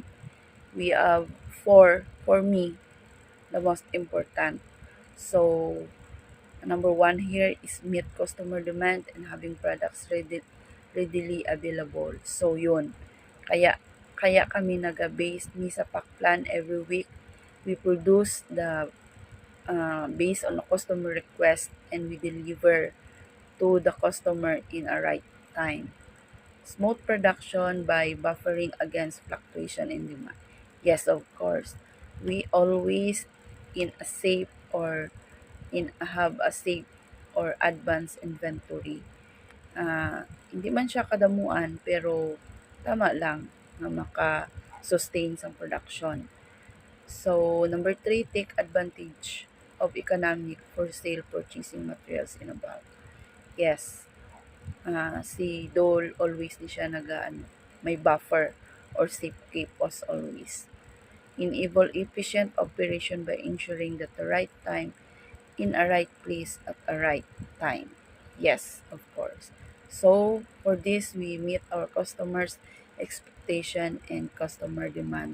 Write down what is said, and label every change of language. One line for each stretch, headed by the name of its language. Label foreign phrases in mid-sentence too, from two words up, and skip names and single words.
English: We have for me the most important. So number one here is meet customer demand and having products readily available.
Hiligaynon: So yun. Kaya kaya kami naga-base ni sa
English: pack plan every week. We produce the based on the customer request and we deliver to the customer in a right time. Smooth production by buffering against fluctuation in demand. Yes, of course. We always in a safe or have a safe or advanced inventory.
Hiligaynon: Hindi man siya kadamuan pero tama lang na maka-sustain sa production.
English: So, number 3, take advantage of economic for sale purchasing materials in a bulk. Yes,
Hiligaynon: si Dole always di siya may
English: buffer or safekeep as always. Enable efficient operation by ensuring that the right time in a right place at a right time. Yes, of course. So, for this, we meet our customers' expectation and customer demand.